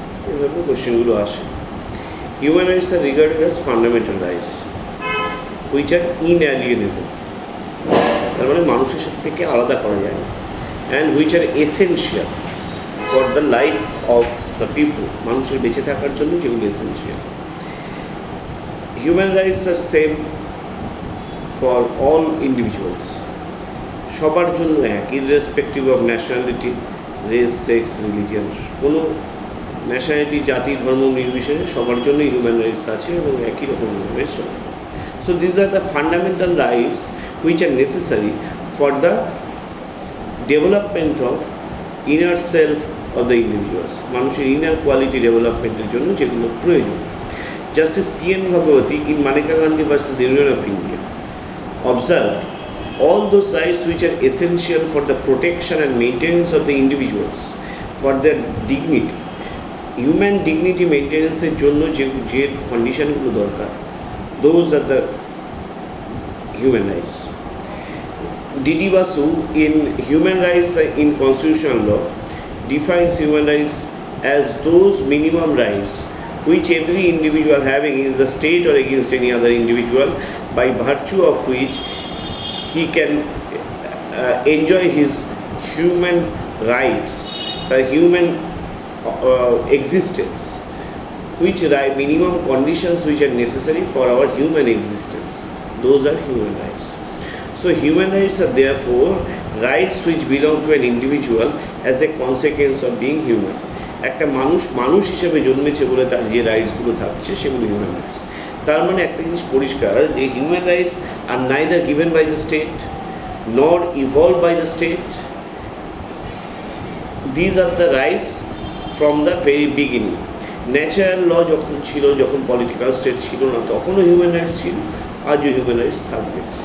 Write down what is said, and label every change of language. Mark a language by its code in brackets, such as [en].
[bn] এভাবে কোশ্চেনগুলো আসে। [en] Human rights are regarded as fundamental rights which are inalienable, [bn] তার মানে মানুষের সাথে থেকে আলাদা করা যায় না, [en] and which are essential for the life of the people, [bn] মানুষের বেঁচে থাকার জন্য যেগুলো [en] essential. Human rights are same for all individuals, [bn] সবার জন্য এক, [en] irrespective of nationality, race, sex, religion, [bn] কোনো ন্যাশনালিটি, জাতি, ধর্ম নির্বিশেষে সবার জন্যই হিউম্যান রাইটস আছে এবং একই রকম human rights. [en] so this are the fundamental rights which are necessary for the development of inner self of the individuals, [bn] মানুষের ইনার কোয়ালিটি ডেভেলপমেন্টের জন্য যেগুলো প্রয়োজন। [en] Justice P.N. Bhagavati in Maneka Gandhi versus Union of India observed all those rights which are essential for the protection and maintenance of the individuals, for their dignity, [bn] human dignity মেনটেন্যান্সের জন্য যে কন্ডিশনগুলো দরকার, [en] Those are the human rights. D.D. Basu in Human Rights in Constitutional Law defines human rights as those minimum rights which every individual having against the state or against any other individual, by virtue of which he can enjoy his human rights, the human existence, which minimum conditions which are necessary for our human existence. Those are human rights. So human rights are therefore rights which belong to an individual as a consequence of being human. [bn] একটা মানুষ হিসেবে জন্মেছে বলে তার যে রাইটসগুলো থাকছে সেগুলো human rights. তার মানে একটা জিনিস পরিষ্কার যে [en] Human rights are neither given by the state nor evolve by the state. These are the rights from the very beginning. [bn] Natural ল যখন ছিল, যখন পলিটিক্যাল স্টেট ছিল না, তখনও হিউম্যান রাইটস ছিল, আজও হিউম্যান রাইটস থাকবে।